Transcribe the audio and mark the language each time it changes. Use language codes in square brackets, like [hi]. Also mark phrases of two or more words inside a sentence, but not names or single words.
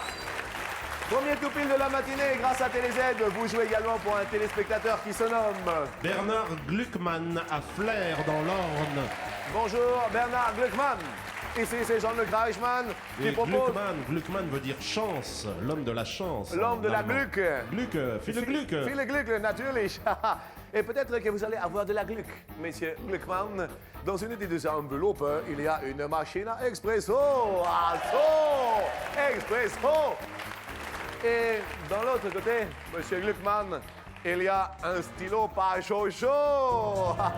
[fr] Premier tout pile de la matinée, grâce à TéléZ, vous jouez également pour un téléspectateur qui se nomme... Bernard Gluckmann à Flers dans l'Orne. Bonjour, Bernard Gluckmann. Ici, c'est Jean-Luc Reichmann qui Et propose... Gluckmann veut dire chance, l'homme de la chance. L'homme de la Allemand. Gluck. [de] Gluck, viele Glück. Viele Glück, natürlich. [fr] Et peut-être que vous allez avoir de la Gluck, monsieur Gluckmann. Dans une de ces enveloppes, il y a une machine à expresso. Expresso. Et dans l'autre côté, monsieur Gluckmann, il y a un stylo pas chaud.